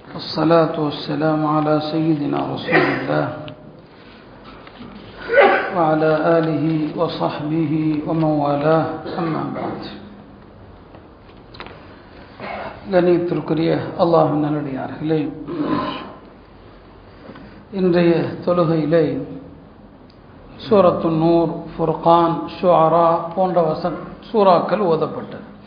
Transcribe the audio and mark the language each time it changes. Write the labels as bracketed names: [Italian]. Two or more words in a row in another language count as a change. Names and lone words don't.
[Arabic] الصلاة والسلام على سيدنا رسول الله وعلى آله وصحبه ومن والاه أما بعد. [Tamil] கண்ணியத்திற்குரிய அல்லாஹ்வின் நல்லடியார்களே, இன்றைய தொழுகையிலே சூரத்து நூர், ஃபுர்கான், ஷுஆரா போன்ற சூறாக்கள் ஓதப்பட்டது.